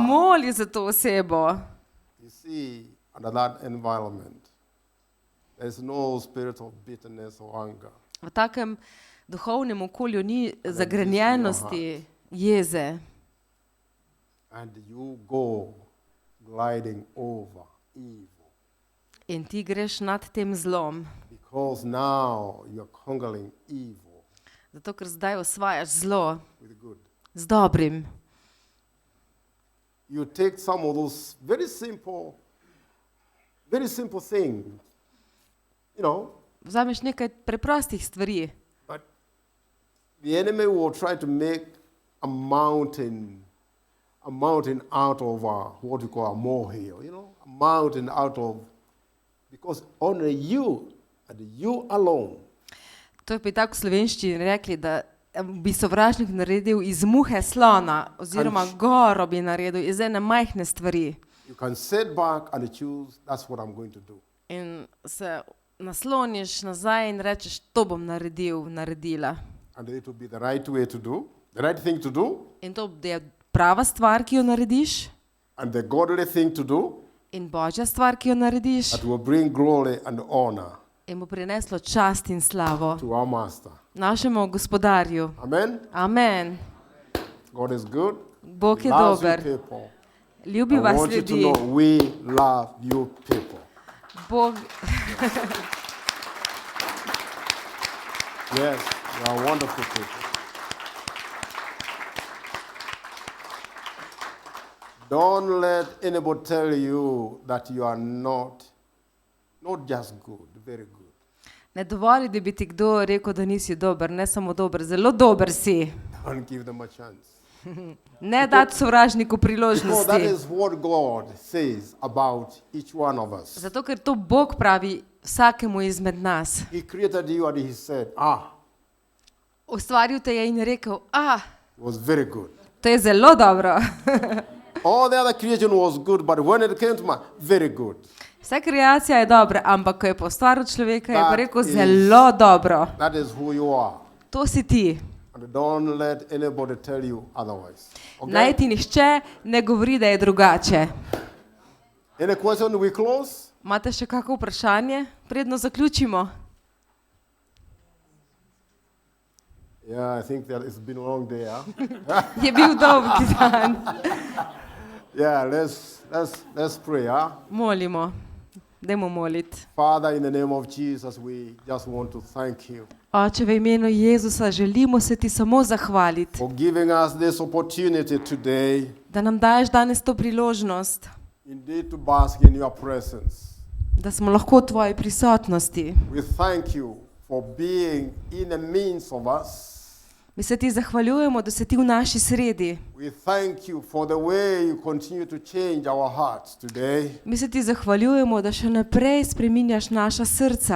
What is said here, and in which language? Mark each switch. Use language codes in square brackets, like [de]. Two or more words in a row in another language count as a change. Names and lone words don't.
[sl] moli za to osebo. [en] You see, under that environment, there is no spirit of bitterness or anger. [sl] V takem duhovnem okolju ni zagrenjenosti, jeze. [en] And you go gliding over evil. [sl] In ti greš nad tem zlom. [en] Because now you're conquering evil [sl] Zato, ker zdaj osvajaš zlo [en] with good. [sl] z dobrim. [en] You take some of those very simple things, [sl] Vzameš nekaj preprostih stvari, [en] but the enemy will try to make a mountain out of what we call a molehill, a mountain out of, because only you and you alone [sl] to je pa tako v slovenščini rekli, da bi sovražnik naredil iz muhe slona, oziroma goro bi naredil iz ene majhne stvari. [en] you can sit back and choose, that's what I'm going to do. [sl] In se nasloniš nazaj in rečeš, to bom naredila. [en] And it will be the right way to do, the right thing to do, [sl] In to je prava stvar, ki jo narediš, [en] and the godly thing to do [sl] in božja stvar, ki jo narediš, [en] that will bring glory and honor [sl] in bo prineslo čast in slavo [en] to our Master. [sl] našemu gospodarju. [en] Amen. [sl] Amen. [en] God is good. [sl] Bog [en] He [sl] je [en] loves you [sl] dober. [en] people. [sl] Ljubi [en] I [sl] vas [en] want you to [sl] ljudi. [en] know we love you people. [sl] Bog, [en] Yes, you are wonderful people. Don't let anybody tell you that you are not just good, very good. [sl] ne dovoli, da bi ti kdo rekel, da nisi dober, ne samo dober, zelo dober si. [en] Don't give them a chance. [sl] Ne dati sovražniku [en] No, that [sl] priložnosti. [en] is what God says about each one of us. [sl] Zato, ker to Bog pravi vsakemu izmed nas. [en] He created you and he said, [sl] Ustvaril te je in rekel, [en] it was very good. [sl] to je zelo dobro. [en] All the other creation was good, but when it came to man, very good. [sl] Vsa kreacija je dobra, ampak ko je postvaril človeka, je pa [en] That [sl] rekel [en] is- [sl] zelo dobro. [en] That is who you are. [sl] To si ti. [en] And don't let anybody tell you otherwise. [sl] Naj [en] Okay? [sl] ti nihče ne govori, da je drugače. [en] Any question? We close? [sl] Imate še kakšno vprašanje? Predno zaključimo. [en] Yeah, I think that it's been a long day. Huh? [sl] Je bil dolg dan. [en] Yeah, let's pray. Huh? [sl] Molimo. Dajmo moliti. [en] Father, in the name of Jesus, we just want to thank you [sl] Oče, v imenu Jezusa želimo se ti samo zahvaliti, [en] for giving us this opportunity today, [sl] da nam daješ danes to priložnost, [en] indeed, to bask in your presence. [sl] da smo lahko v tvoji prisotnosti. [en] We thank you for being in the midst of us. [sl] Mi se ti zahvaljujemo, da si ti v naši sredi. [en] We thank you for the way you continue to change our hearts today. [sl] Mi se ti zahvaljujemo, da še naprej spreminjaš naša srca.